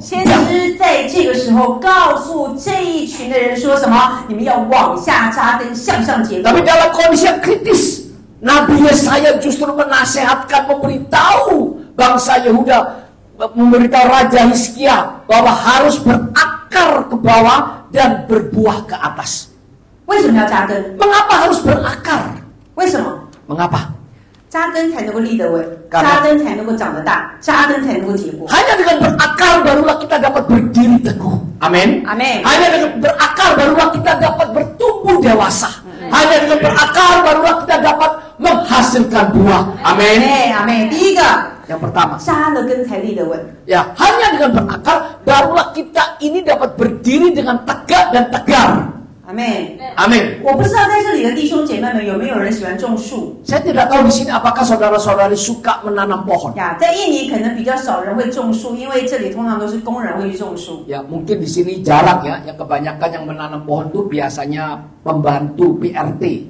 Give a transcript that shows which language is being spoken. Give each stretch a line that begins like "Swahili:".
Chinese: 先知在这个时候告诉这一群的人说什么？你们要往下扎根，向上结果。
Indonesian: Tapi dalam kondisi yang kritis, Nabi Yesaya justru menasehatkan, memberitahu bangsa Yehuda, memberitahu Raja Hizkia bahwa harus berakar ke bawah dan berbuah ke atas.
Chinese: 为什么要扎根？
Indonesian: Mengapa harus berakar?
Chinese: 为什么？
Indonesian: Mengapa?
Chinese: 扎根才能够立得稳，
Indonesian: Karena-
Chinese: 扎根才能够长得大，扎根才能够结果。
Indonesian: Hanya dengan berakar barulah kita dapat berdiri teguh. Amin. Amin. Hanya dengan berakar barulah kita dapat bertumbuh dewasa. Hanya dengan berakar barulah kita dapat menghasilkan buah. Amin.
Chinese: 阿妹，第一个
Indonesian: Yang pertama,
Chinese: 扎了根才立得稳。
Indonesian: ya hanya dengan berakar barulah kita ini dapat berdiri dengan tegak dan tegar.
Chinese: 阿妹，
Indonesian: Amin.
Chinese: 我不知道在这里的弟兄姐妹们有没有人喜欢种树
Indonesian: Saya tidak tahu di sini apakah saudara-saudari suka menanam pohon.
Chinese: 呀？在印尼可能比较少人会种树，因为这里通常都是工人会去种树。
Indonesian: Ya mungkin di sini jarang ya. Yang kebanyakan yang menanam pohon itu biasanya pembantu PRT